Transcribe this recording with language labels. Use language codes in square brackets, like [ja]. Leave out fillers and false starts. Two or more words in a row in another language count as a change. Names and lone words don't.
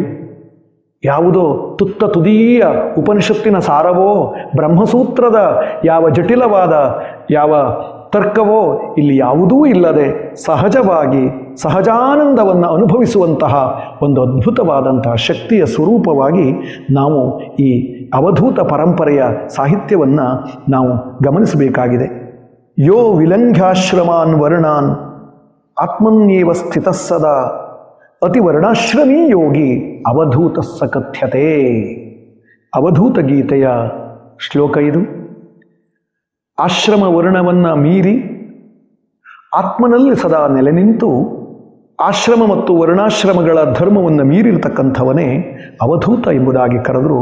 [kn] ಯಾವುದೋ ತುತ್ತ ತುದೀಯ ಉಪನಿಷತ್ತಿನ ಸಾರವೋ, ಬ್ರಹ್ಮಸೂತ್ರದ ಯಾವ ಜಟಿಲವಾದ ಯಾವ ತರ್ಕವೋ ಇಲ್ಲಿ ಯಾವುದೂ ಇಲ್ಲದೆ ಸಹಜವಾಗಿ ಸಹಜಾನಂದವನ್ನು ಅನುಭವಿಸುವಂತಹ ಒಂದು ಅದ್ಭುತವಾದಂತಹ ಶಕ್ತಿಯ ಸ್ವರೂಪವಾಗಿ ನಾವು ಈ ಅವಧೂತ ಪರಂಪರೆಯ ಸಾಹಿತ್ಯವನ್ನು ನಾವು ಗಮನಿಸಬೇಕಾಗಿದೆ. [sa] ಯೋ ವಿಲಂಘ್ಯಾಶ್ರಮಾನ್ ವರ್ಣಾನ್ ಆತ್ಮನ್ಯೇವ ಸ್ಥಿತಃ ಸದಾ ಅತಿವರ್ಣಾಶ್ರಮೀ ಯೋಗಿ ಅವಧೂತ ಸಕಥ್ಯತೆ. [kn] ಅವಧೂತ ಗೀತೆಯ ಶ್ಲೋಕ ಇದು. ಆಶ್ರಮ ವರ್ಣವನ್ನು ಮೀರಿ ಆತ್ಮನಲ್ಲಿ ಸದಾ ನೆಲೆ ನಿಂತು ಆಶ್ರಮ ಮತ್ತು ವರ್ಣಾಶ್ರಮಗಳ ಧರ್ಮವನ್ನು ಮೀರಿರತಕ್ಕಂಥವನೇ ಅವಧೂತ ಎಂಬುದಾಗಿ ಕರೆದರು.